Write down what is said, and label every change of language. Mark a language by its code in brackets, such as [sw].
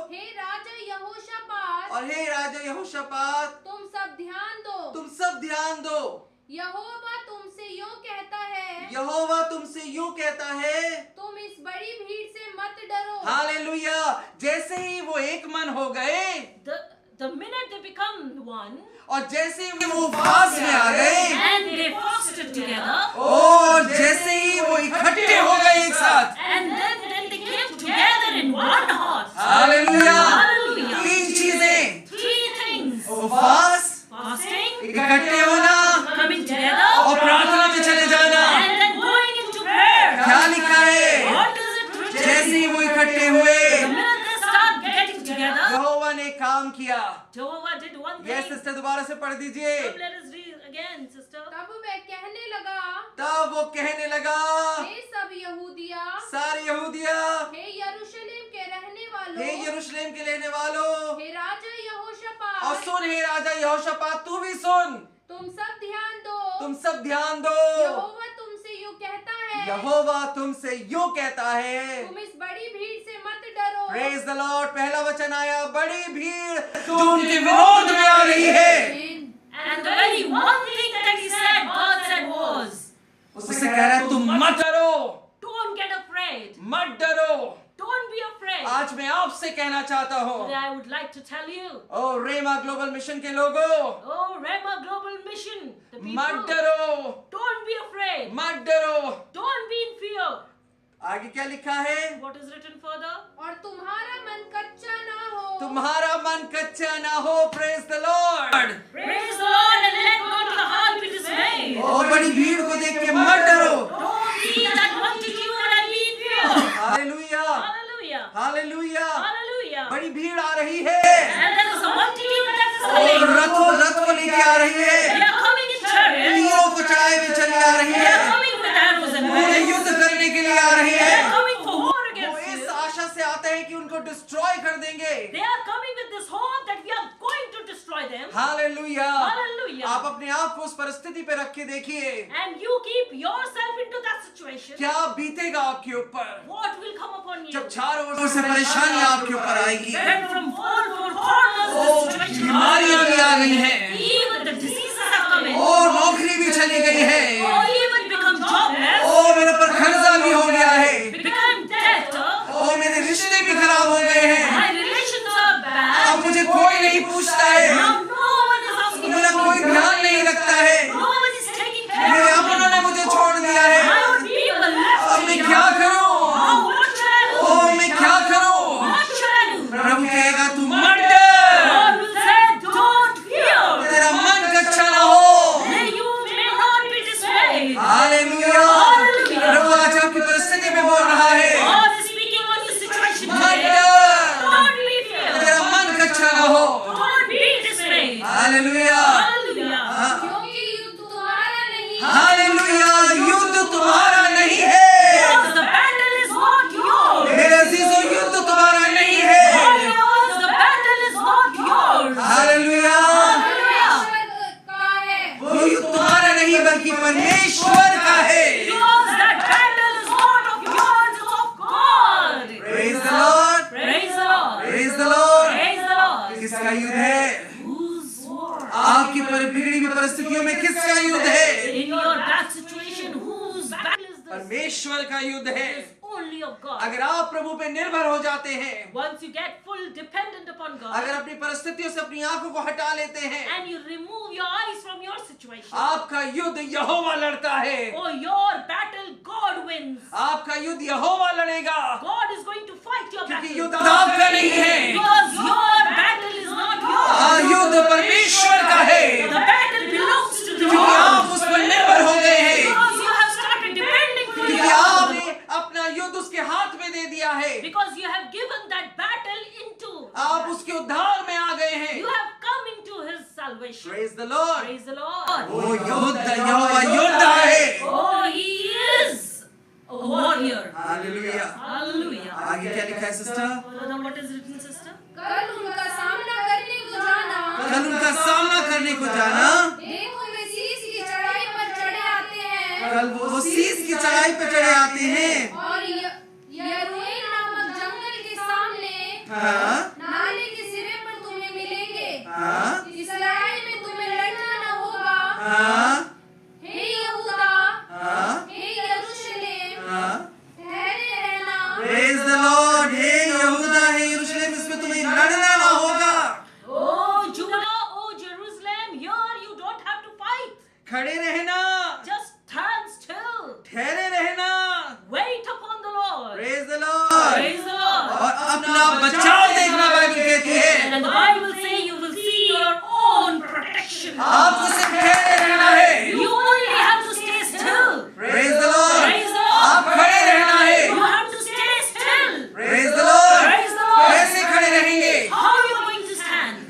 [hi] हे राजा यहोशापात, और हे राजा यहोशापात, तुम सब ध्यान दो। तुम सब ध्यान दो। यहोवा तुमसे यूं कहता है, यहोवा तुमसे यूं कहता है, तुम इस बड़ी भीड़ से मत डरो। हालेलुया। जैसे ही वो एक मन हो गए, [en] The minute they become one [hi] और जैसे ही वो उपवास में आ गए, [en] and they fasted together, [hi] और जैसे ही वो इकट्ठे हो गए एक साथ, [en] and then they came together in one heart. [hi] Hallelujah. [en] Hallelujah. [hi] 3 चीजें, [en] 3 things: [hi] उपवास, [en] fasting, [hi] इकट्ठे होना [en] coming together, [hi] और प्रार्थना में चले जाना। [en] and then going into prayer. [hi] क्या लिखा है? [en] What does it written? [hi] जैसे ही वो इकट्ठे हुए, [en] The minute they start getting together, [hi] यहोवा ने काम किया। [en] Jehovah did one [hi] ये [en] thing. [hi] सिस्टर दोबारा से पढ़ दीजिए। [en] Come, let us read again, sister. [hi] तब वह कहने लगा, तब वो कहने लगा, हे सब यहूदिया, सारे यहूदिया, हे यरूशलेम के रहने वालों, हे यरूशलेम के रहने वालों, हे राजा और यहोशापात, सुन हे राजा यहोशापात, तू भी सुन, तुम सब ध्यान दो। तुम सब ध्यान दो। यहोवा तुमसे यूं कहता है, यहोवा तुमसे यूं कहता है, तुम इस बड़ी भीड़ से मत डरो। [en] Praise the lord. [hi] पहला वचन आया, बड़ी भीड़ जो उनके विरोध में आ रही है। [en] And the very one thing that he said, God said was, [hi] उससे कह रहा है तुम मत डरो, [en] don't get afraid. [hi] मत डरो। [en] Don't be afraid. [hi] आज मैं आपसे कहना चाहता हूँ, [en] Today I would like to tell you, [hi] O रेमा global mission के लोगों, [en] oh Rema Global Mission, the [hi] मत [en] people, [hi] डरो, [en] don't be afraid. [hi] मत डरो। [en] Don't be in fear. [hi] आगे क्या लिखा है? [en] What is written further? [hi] और तुम्हारा मन कच्चा ना हो। तुम्हारा मन कच्चा ना हो। [en] Praise the lord. Praise the Lord and let not your heart be dismayed. [hi] और बड़ी भीड़ को देख के मत डरो। [en] Don't see that multitude and be in fear. [hi] Hallelujah, [en] Hallelujah. [hi] Hallelujah. [en] Hallelujah. [hi] बड़ी भीड़ आ रही है [en] And there is a multitude that is [hi] और [en] coming. [hi] रथ को लेके आ रही [en] They [hi] है, [en] are coming in chariots. [hi] तीरों को चढ़ाए हुए चली आ रही [en] They are [hi] है, [en] coming with arrows and [hi] पूरे [en] bows. [hi] युद्ध करने के लिए आ रही [en] They [hi] है। [en] are coming for war [hi] वो [en] against [hi] इस [en] you. [hi] आशा से आते हैं कि उनको डिस्ट्रॉय कर देंगे। [en] They are coming with this hope that we are going to destroy them. [hi] Hallelujah. [en] Hallelujah. [hi] आप अपने आप को उस परिस्थिति पे रख के देखिए, [en] And you keep yourself into that situation. [hi] क्या बीतेगा आपके ऊपर [en] What will come upon you? [hi] जब चारों ओर से परेशानियां आपके ऊपर आएगी। [en] When from all four corners [hi] O, [en] the situation [hi] बीमारियां भी आ गई हैं, [en] even the diseases have come in. [hi] और नौकरी भी चली गई है, [en] Or even become jobless. [hi] और मेरे पर कर्जा भी हो गया है, [en] Become dead. [hi] और मेरे रिश्ते भी खराब हो गए हैं। [en] My relations are bad. [hi] अब मुझे कोई नहीं पूछता है, [en] Now no one is asking [hi] मेरा कोई [en] for me. [hi] ध्यान नहीं रखता है, [en] No one is taking care [hi] मेरे [en] of me. [hi] अपनों ने मुझे छोड़ दिया है। [en] My own people left [hi] अब मैं [en] me. [hi] क्या करूं? [en] Now what should I do? [hi] ओ मैं क्या करूं? [en] What should I do? [hi] प्रभु कहेगा तू मत डर, [en] God will say, don't fear. [hi] तेरा मन कच्चा ना हो। [en] That you may not be dismayed. [hi] Hallelujah. Hallelujah. प्रभु आज आपकी परिस्थिति में बोल रहा है, [en] God is speaking on your situation [hi] मत [en] today. [hi] डर, [en] Don't be fear. [hi] तेरा मन कच्चा ना हो। [en] Don't be dismayed. [hi] Hallelujah, [en] Hallelujah. [hi] क्योंकि युद्ध तुम्हारा नहीं हालेलुया। युद्ध तुम्हारा नहीं है, [en] Because the battle is not yours. [hi] मेरे अजीजों, युद्ध तुम्हारा नहीं है। [en] Because the battle is not yours. [hi] Hallelujah. परमेश्वर का है। वो युद्ध तुम्हारा नहीं बल्कि परमेश्वर का है। [en] Because that battle is not of yours, it's of God. Praise the Lord, Praise the Lord. praise the Lord। Praise the Lord. [hi] किसका युद्ध है? [en] Whose war? [hi] आपकी बिगड़ी हुई परिस्थितियों में किसका युद्ध है? [en] In your bad situation, whose battle is this? [hi] परमेश्वर का युद्ध है। [en] It is only of God. [hi] अगर आप प्रभु पे निर्भर हो जाते हैं, [en] Once you get full dependent upon God [hi] अगर अपनी परिस्थितियों से अपनी आंखों को हटा लेते हैं, [en] and you remove your eyes from your situation, [hi] आपका युद्ध यहोवा लड़ता है। [en] or your battle, God wins. [hi] आपका युद्ध यहोवा लड़ेगा, [en] God is going to fight your [hi] क्योंकि [en] battle. [hi] युद्ध आपका नहीं है, [en] Because your battle is not yours. [hi] युद्ध परमेश्वर का है, [en] The battle belongs to the [hi] क्योंकि [en] Lord. [hi] आप उस पर निर्भर हो गए हैं, [en] Because you have started depending on [hi] क्योंकि [en] God. [hi] आपने अपना युद्ध उसके हाथ में दे दिया है। [en] Because you have given that battle into. [hi] आप उसके उद्धार में आ गए हैं। [en] You have come into His salvation. Praise the Lord। Praise the Lord. [hi] वो यहोवा योद्धा है। [en] Oh, He is a warrior. [hi] Hallelujah. [en] Hallelujah. [hi] आगे क्या लिखा है sister? [en] Further, what is written, sister? [hi] कल उनका सामना करने को जाना। कल उनका सामना करने को जाना, देखो वे शीश की चढ़ाई पर चढ़े आते हैं कल वो शीश की चढ़ाई पे चढ़े आते हैं। और यरूएल नामक जंगल के सामने हाँ, नाले के सिरे पर तुम्हें मिलेंगे। हाँ, इस लड़ाई में तुम्हें लड़ना न होगा। हाँ, हे यहूदा, हाँ, हे यरूशलेम, हाँ। ठहरे रहना। [en] Praise the Lord। [hi] हे यहूदा, हे यरूशलेम, इसमें तुम्हें लड़ना ना होगा। [en] Oh, Judah, oh, Jerusalem, here you don't have to fight. [hi] खड़े रहना, [en] Just stand still. [hi] ठहरे रहना। [en] Wait upon the Lord. Praise the Lord। Praise the Lord. [hi] और अपना बचाव देखना बाइबल कहती है। [en] And the Bible says you will see your own protection. [hi] आपको सिर्फ ठहरे रहना है। [en] You only have to stay still. Praise the Lord। Praise the Lord. [hi] आप खड़े रहना है। [en] You have to stay still. Praise the Lord। Praise the Lord. [hi] कैसे खड़े रहेंगे? [en] How are you going to stand?